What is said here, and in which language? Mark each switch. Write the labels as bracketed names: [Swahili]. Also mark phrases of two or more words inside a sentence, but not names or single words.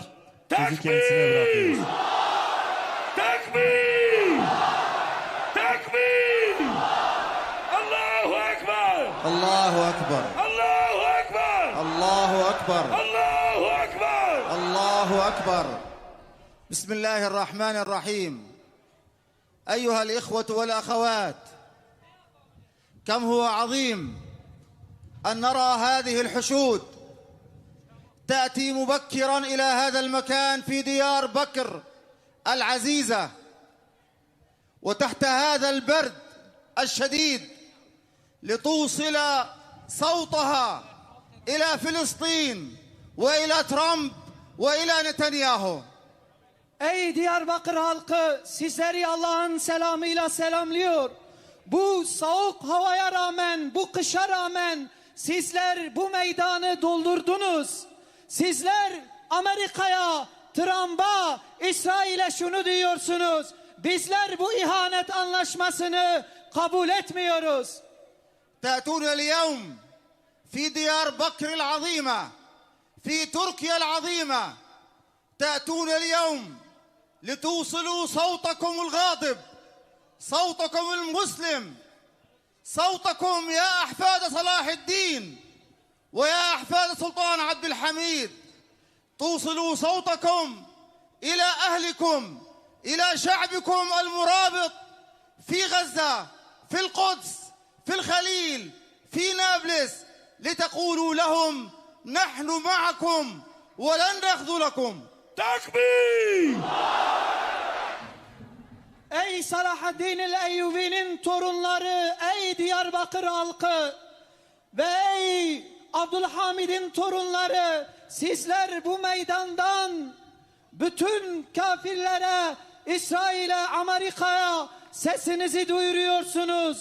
[Turkish] Sözü kendisine bırakıyoruz. Tekbir! Tekbir! [Arabic] الله أكبر! الله أكبر! الله أكبر! الله أكبر! الله أكبر! الله أكبر! بسم الله الرحمن الرحيم أيها الإخوة والأخوات كم هو عظيم أن نرى هذه الحشود تأتي مبكرا إلى هذا المكان في ديار بكر العزيزة وتحت هذا البرد الشديد لتوصل صوتها إلى فلسطين وإلى ترامب وإلى نتنياهو. [Turkish] Ey Diyarbakır halkı, sizleri Allah'ın selamıyla selamlıyor. Bu soğuk havaya rağmen, bu kışa rağmen sizler bu meydanı doldurdunuz. Sizler Amerika'ya, Trump'a, İsrail'e şunu diyorsunuz: bizler bu ihanet anlaşmasını kabul etmiyoruz. [Arabic] تأتون اليوم في ديار بكر العظيمة في تركيا العظيمة تأتون اليوم لتوصلوا صوتكم الغاضب، صوتكم المسلم، صوتكم يا أحفاد صلاح الدين ويا أحفاد سلطان عبد الحميد. توصلوا صوتكم إلى أهلكم، إلى شعبكم المرابط في غزة، في القدس، في الخليل، في نابلس، لتقولوا لهم نحن معكم ولن نخذلكم. [Turkish] Tekbir! Ey Salahaddin el-Eyyubi'nin torunları, ey Diyarbakır halkı ve ey Abdülhamid'in torunları, sizler bu meydandan bütün kafirlere, İsrail'e, Amerika'ya sesinizi duyuruyorsunuz.